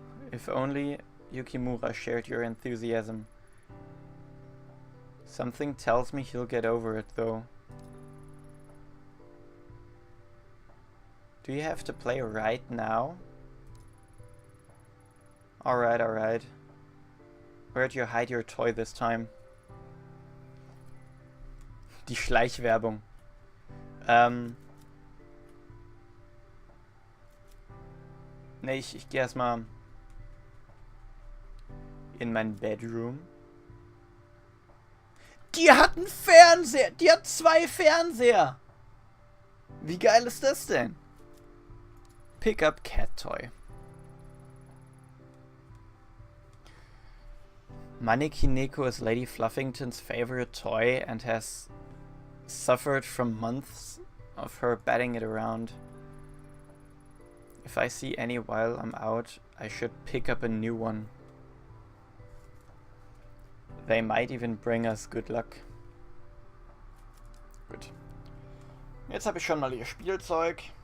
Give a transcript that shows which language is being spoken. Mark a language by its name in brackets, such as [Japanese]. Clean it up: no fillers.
[English] If only Yukimura shared your enthusiasm. Something tells me he'll get over it, though. Do you have to play right now? Alright. Where'd you hide your toy this time? [German] Die Schleichwerbung. Ne, ich gehe erstmal in mein Bedroom. Die hat einen Fernseher! Die hat 2 Fernseher! Wie geil ist das denn? [English] Pick up cat toy. Maneki Neko is Lady Fluffington's favorite toy and has suffered from months of her batting it around. If I see any while I'm out, I should pick up a new one. They might even bring us good luck. [German] Gut. Jetzt habe ich schon mal ihr Spielzeug.